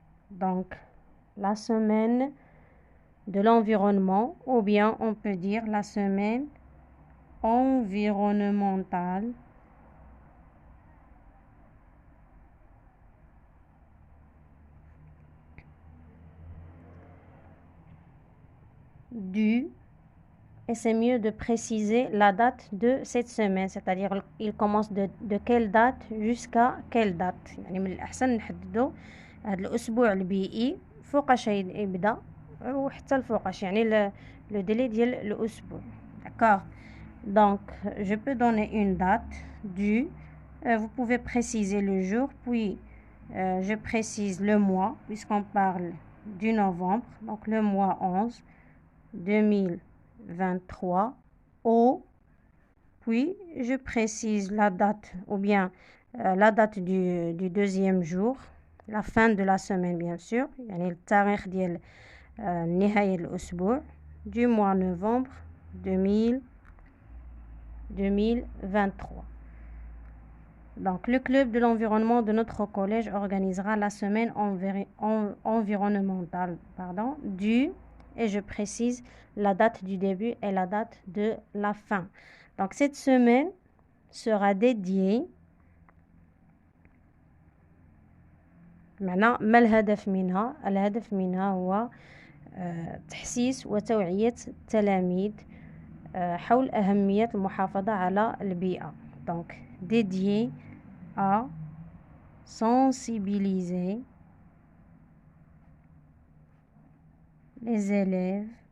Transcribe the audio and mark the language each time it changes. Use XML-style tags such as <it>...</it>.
<fr>Donc, la semaine de l'environnement, ou bien on peut dire la semaine environnementale et c'est mieux de préciser la date de cette semaine, c'est-à-dire il commence de quelle date jusqu'à quelle date.</fr> <ar>يعني من الأحسن نحددوا هذا الأسبوع البيئي فوقاش يبدأ وحتى الفوقاش يعني le délai ديال الأسبوع.</ar> <fr>D'accord. Donc, je peux donner une date vous pouvez préciser le jour, puis je précise le mois, puisqu'on parle du novembre, donc le mois 11, 2023, puis je précise la date, ou bien la date du deuxième jour, la fin de la semaine bien sûr,</fr> <ar>يعني التاريخ ديال نهاية الأسبوع</ar> <fr>du mois novembre 2023. Donc, le club de l'environnement de notre collège organisera la semaine environnementale du, et je précise la date du début et la date de la fin. Donc, cette semaine sera dédiée.</fr> <ar>maintenant ما الهدف منها؟ الهدف منها هو تحسيس وتوعية التلاميذ حول أهمية المحافظة على البيئة.</ar> <fr>Donc, dédié à sensibiliser les élèves.</fr>